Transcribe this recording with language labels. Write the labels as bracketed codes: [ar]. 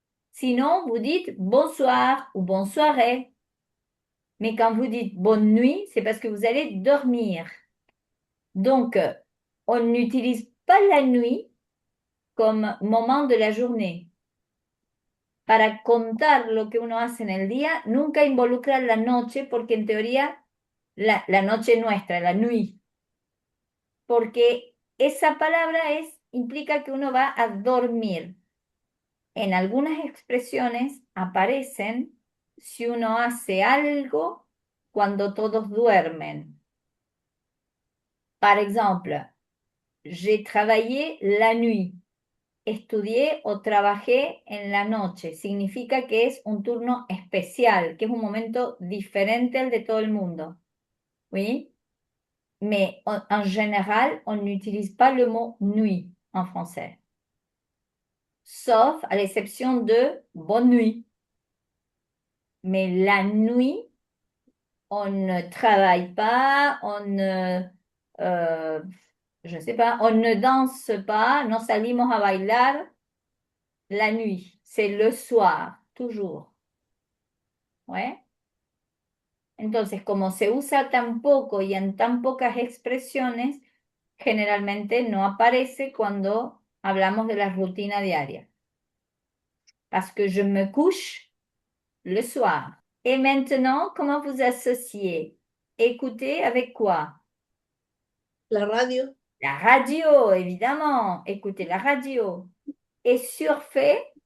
[fr] Sinon, vous dites bonsoir ou bonne soirée. Mais quand vous dites bonne nuit, c'est parce que vous allez dormir. Donc, on n'utilise pas la nuit comme moment de la journée. [es] Para contar lo que uno hace en el día, nunca involucra la noche porque en teoría la noche nuestra, la nuit, porque esa palabra implica que uno va a dormir. En algunas expresiones aparecen si uno hace algo cuando todos duermen. [fr] Par exemple, j'ai travaillé la nuit. [es] Estudié o trabajé en la noche. Significa que es un turno especial, que es un momento diferente al de todo el mundo. Oui? [fr] Mais en général, on n'utilise pas le mot nuit en français. Sauf à l'exception de bonne nuit. Mais la nuit, on ne travaille pas, je ne sais pas, on ne danse pas, [es] no salimos a bailar [fr] la nuit. C'est le soir, toujours. ¿Ouais? [es] Entonces, como se usa tan poco y en tan pocas expresiones, generalmente no aparece cuando hablamos de la rutina diaria. [fr] Parce que je me couche le soir. Et maintenant, comment vous associez? Écoutez avec quoi? La radio. La radio, évidemment. Écoutez la radio. Et surfer,